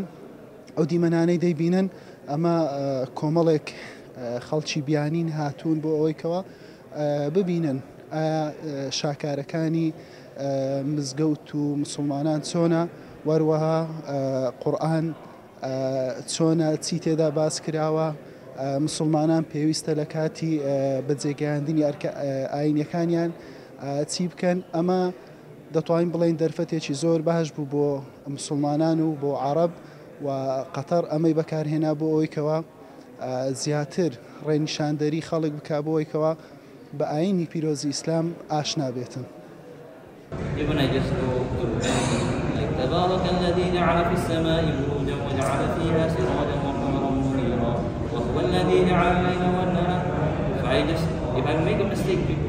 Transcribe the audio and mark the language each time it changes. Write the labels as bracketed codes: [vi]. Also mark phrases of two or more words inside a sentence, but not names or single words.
[ckb] ئەو دیمەنانەی دەیبینن ئەمە کۆمەڵێک خەڵکی بیانین هاتوون بۆ ئەوەی کەوا ببینن ئایا شاکارەکانی مزگەوت و مسلمانان چۆنە وەروەها قورئان چۆنە چی تێدا باس کراوە مسلمانان پێویستە لە کاتی بەجێگەیاندنی ئاینیەکانیان چی بکەن. ئەمە دەتوانین بڵێن دەرفەتێکی زۆر باش بوو بۆ مسلمانان و بۆ عەرەب و قەتەر ئەمەی بەکارهێنا بۆ ئەوەی کەوا زیاتر ڕێنیشاندەری خەڵک بکا بۆ ئەوەی کەوا بە ئاینی پیرۆزی ئیسلام ئاشنا بێتن. [ar] تبارك الذي جعل في السماء بروجا وجعل فيها سراجا وقمرا منيرا وهو الذي جعل الليل والنهار. [en] So if I make a mistake